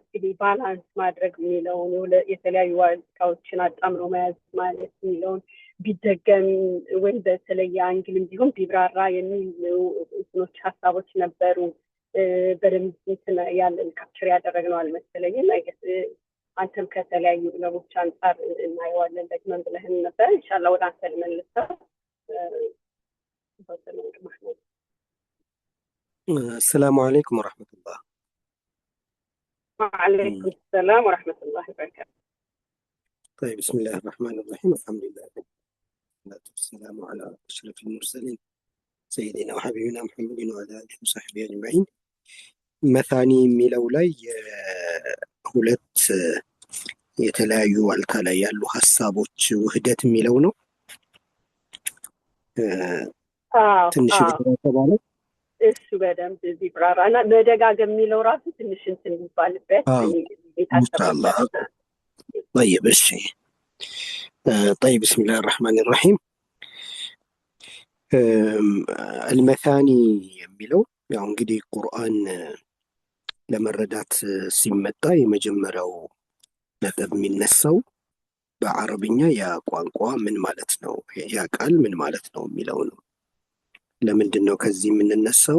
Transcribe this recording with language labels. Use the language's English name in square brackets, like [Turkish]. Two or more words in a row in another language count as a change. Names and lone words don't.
[Amharic] ባላንስ ማድረግ የሚለውን የተለያዩ ዋልታዎችን አጣምሮ መያዝ ማለት የሚለውን ቢደገም ወይም በተለየ አንግልም ቢሆን ቢብራራ የሚሉ እንትኖች ሀሳቦች ነበሩ። በደንብ እንትን ያለን ካፕቸር ያደረግነው አልመሰለኝም። አይገስ አንተም ከተለያዩ ለቦች አንጻር እናየዋለን ደግመን ብለህን ነበር። ኢንሻአላህ ወደ አንተ ልመልሰው። [Arabic] السلام عليكم ورحمة الله. وعليكم السلام ورحمة الله وبركاته. طيب بسم الله الرحمن الرحيم. الحمد لله والصلاة والسلام على أشرف المرسلين سيدنا وحبيبنا محمد وعلى آله وصحبه أجمعين. [Amharic] መሳኒ የሚለው ላይ ሁለት የተለያዩ ዋልታ ላይ ያሉ ሀሳቦች ውህደት የሚለው ነው። ትንሽ ተባለ እሱ በደንብ ቢብራራ እና መደጋገም የሚለው ራሱ ትንሽ እንትን ይባልበት [Arabic] ኢንሻአላህ። طيب እሺ طيب بسم الله الرحمن الرحيم. [Amharic] المثاني የሚለው ያው እንግዲህ ቁርአን ለመረዳት ሲመጣ የመጀመሪያው ነጥብ የሚነሳው በአረብኛ ያ ቋንቋ ምን ማለት ነው፣ ያ ቃል ምን ማለት ነው የሚለው ነው። ለምንድን ነው ከዚህ የምንነሳው?